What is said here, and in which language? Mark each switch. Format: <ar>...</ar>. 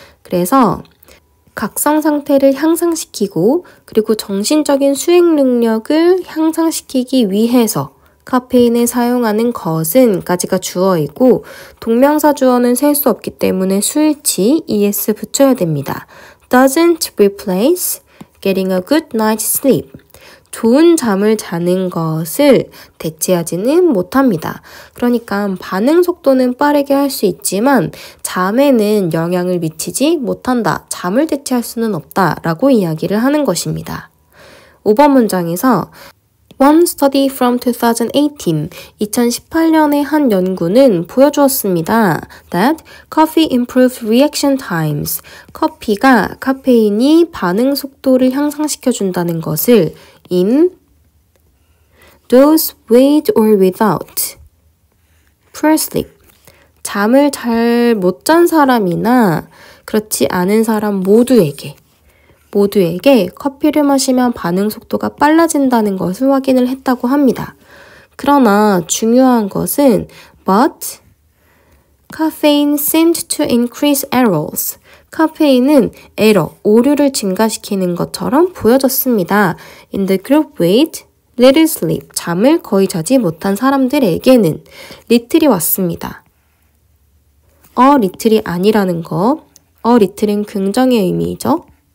<ko>그래서 각성 상태를 향상시키고 그리고 정신적인 수행 능력을 향상시키기 위해서 카페인을 사용하는 것은 까지가 주어이고 동명사 주어는 셀 수 없기 때문에 수일치 es 붙여야 됩니다.</ko> <en>Doesn't replace getting a good night's sleep.</en> <ko>좋은 잠을 자는 것을 대체하지는 못합니다. 그러니까 반응 속도는 빠르게 할 수 있지만 잠에는 영향을 미치지 못한다. 잠을 대체할 수는 없다 라고 이야기를 하는 것입니다. 5번 문장에서</ko> <en>One study from 2018,</en> <ko>2018년의 한 연구는 보여주었습니다.</ko> <en>That coffee improves reaction times.</en> <ko>커피가 카페인이 반응 속도를 향상시켜준다는 것을</ko> <en>in those with or without poor sleep.</en> <ko>잠을 잘 못 잔 사람이나 그렇지 않은 사람 모두에게 커피를 마시면 반응 속도가 빨라진다는 것을 확인을 했다고 합니다. 그러나 중요한 것은</ko> <en>but caffeine seemed to increase errors.</en> <ko>카페인은 오류를 증가시키는 것처럼 보여졌습니다.</ko> <en>In the group with little sleep,</en> <ko>잠을 거의 자지 못한 사람들에게는 little이 왔습니다. little이 아니라는 것, little은 긍정의 의미이죠.</ko>